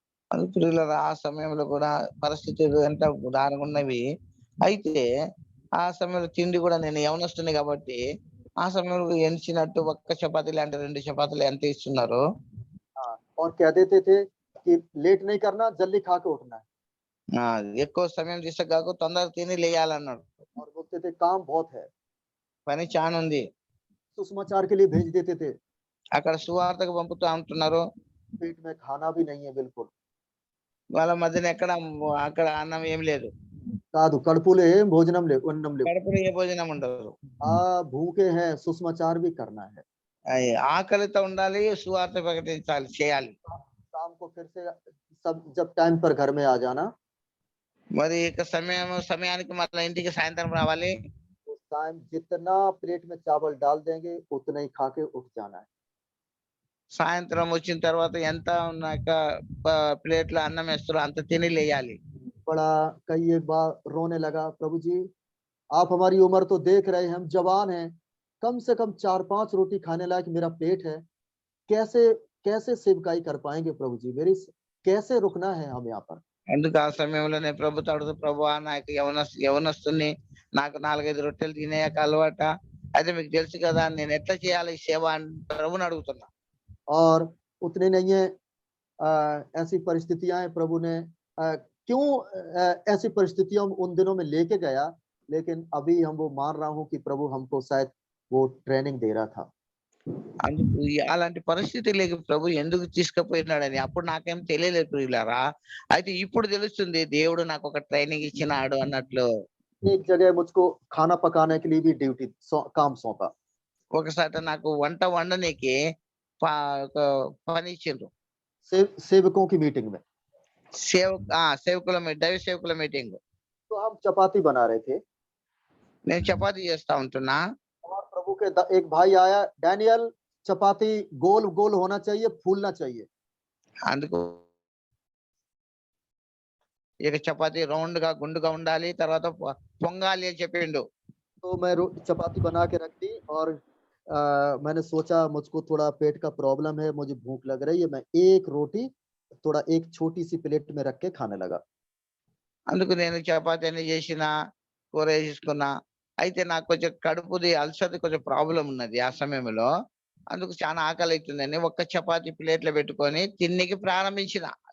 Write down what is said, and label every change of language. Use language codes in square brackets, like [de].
[te] అది ప్రియులారా, ఆ సమయంలో కూడా పరిస్థితులు ఎంత దారుణంగా ఉన్నవి. అయితే ఆ సమయంలో తిండి కూడా నేను యవనస్తుని కాబట్టి ఆ సమయంలో ఎంచినట్టు ఒక్క చపాతీ లేదంటే 2 చపాతీలు ఎంత ఇస్తున్నారు. [hi] हाँ, और कह देते थे कि लेट नहीं करना, जल्दी खा के उठना है। [te] ఎక్కువ సమయం తీసుకు తొందరగా తిని లేయాలన్నాడు. [hi] और बोलते थे काम बहुत है, [te] పని చాలా ఉంది. [hi] सुसमाचार के लिए भेज देते थे, [te] అక్కడ సువార్తకు పంపుతూ ఉంటున్నారు. [hi] पेट में खाना भी नहीं है बिल्कुल। [te] వాళ్ళ మధ్యన అక్కడ అన్నం ఏం లేదు. కాదు, కడుపులో ఏం భోజనం లేవు, అన్నం లేవు। కడుపులో ఏ భోజనం ఉండదు. [hi] भूखे हैं, सुसमाचार भी करना है। [te] ఆకలితో ఉండాలి, సువార్త ప్రకటించాలి, చేయాలి. [hi] शाम को फिर से सब जब टाइम पर घर में आ जाना, [te] మరి ఇక సమయానికి మళ్ళీ ఇంటికి సాయంత్రం రావాలి. [hi] उस टाइम जितना प्लेट में चावल डाल देंगे उतना ही खा के उठ जाना है। [te] సాయంత్రం వచ్చిన తర్వాత ఎంత ఉన్నాక ప్లేట్లో అన్నం వేస్తారో అంత తిని లేయాలి. [hi] बड़ा कई एक बार रोने लगा, प्रभु जी आप हमारी उम्र तो देख रहे हैं, हम जवान हैं, कम से कम 4-5 रोटी खाने लायक मेरा पेट है, कैसे कैसे सेवकाई कर पाएंगे प्रभु जी, मेरी कैसे रुकना है हम यहाँ पर। [te] అందుకు ఆ సమయంలో నేను ప్రభుతో అడుగుతూ, ప్రభువా నాకు యవనస్తుని, నాకు 4-5 రొట్టెలు తినేయక అలవాట, అయితే మీకు తెలుసు కదా నేను ఎట్లా చేయాలి ఈ సేవ అని ప్రభుని అడుగుతున్నా. [hi] और उतने नहीं है, ऐसी परिस्थितियां प्रभु ने क्यों ऐसी परिस्थितियों में उन दिनों में लेके गया, लेकिन अभी हम वो मान रहा हूँ कि प्रभु हमको शायद वो ट्रेनिंग दे रहा था। [te] అందుకు అలాంటి పరిస్థితులకి ప్రభు ఎందుకు తీసుకుపోయినాడని అప్పుడు నాకేం తెలియలేదు ప్రియులారా. అయితే ఇప్పుడు తెలుస్తుంది దేవుడు నాకు ఒక ట్రైనింగ్ ఇచ్చినాడు అన్నట్లు. [hi] एक जगह मुझको खाना पकाने के लिए भी ड्यूटी काम सौंपा। [te] ఒకసారి నాకు వంట వండనీకి ఒక పని ఇచ్చిండ్రు. [hi] सेवकों की मीटिंग में [te] దైవ సేవకుల మీటింగ్. [hi] तो हम चपाती बना रहे थे, [te] నేను చపాతీ చేస్తా ఉంటున్నా. [hi] और प्रभु के एक भाई आया, डैनियल चपाती गोल गोल होना चाहिए, फूलना चाहिए। [te] అందుకు ఇక చపాతీ రౌండ్ గా గుండుగా ఉండాలి, తర్వాత పొంగాలి అని చెప్పిండు. [hi] तो मैं चपाती बना के रख दी, और मैंने सोचा मुझको थोड़ा पेट का प्रॉब्लम है, मुझे भूख लग रही है, मैं एक रोटी थोड़ा एक छोटी सी प्लेट में रख के खाने लगा। [te] అందుకు నేను చపాతీ అన్ని చేసిన, కూర వేసుకున్నా. అయితే నాకు కొంచెం కడుపుది అల్సర్ది కొంచెం ప్రాబ్లం ఉన్నది ఆ సమయంలో. అందుకు చాలా ఆకలి అవుతుందని ఒక్క చపాతీ ప్లేట్లో పెట్టుకొని తిన్నికి ప్రారంభించిన.